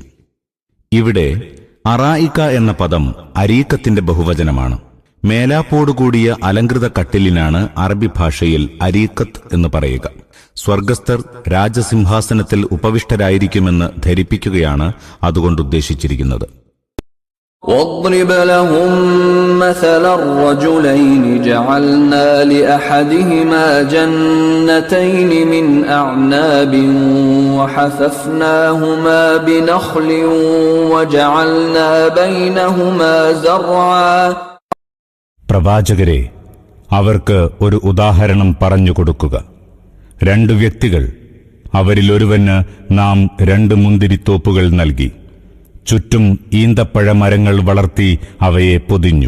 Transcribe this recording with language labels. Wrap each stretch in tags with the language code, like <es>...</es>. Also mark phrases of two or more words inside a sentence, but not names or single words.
<ml>ഇവിടെ അറായിക്ക എന്ന പദം അരീക്കത്തിന്റെ ബഹുവചനമാണ്. മേലാപ്പോടുകൂടിയ അലങ്കൃത കട്ടിലിനാണ് അറബി ഭാഷയിൽ അരീക്കത്ത് എന്ന് പറയുക. സ്വർഗസ്ഥർ രാജസിംഹാസനത്തിൽ ഉപവിഷ്ടരായിരിക്കുമെന്ന് ധരിപ്പിക്കുകയാണ് അതുകൊണ്ട് ഉദ്ദേശിച്ചിരിക്കുന്നത്.</ml> <ar>واضرب لهم مثل الرجلين جعلنا لأحدهما جنتين من أعناب وحففناهما بنخل وجعلنا بينهما زرعا.</ar> <ml>പ്രവാചകരെ, അവർക്ക് ഒരു ഉദാഹരണം പറഞ്ഞുകൊടുക്കുക. രണ്ടു വ്യക്തികൾ, അവരിലൊരുവന് നാം 2 മുന്തിരിത്തോപ്പുകൾ നൽകി. ചുറ്റും ഈന്തപ്പഴമരങ്ങൾ വളർത്തി അവയെ പൊതിഞ്ഞു.</ml>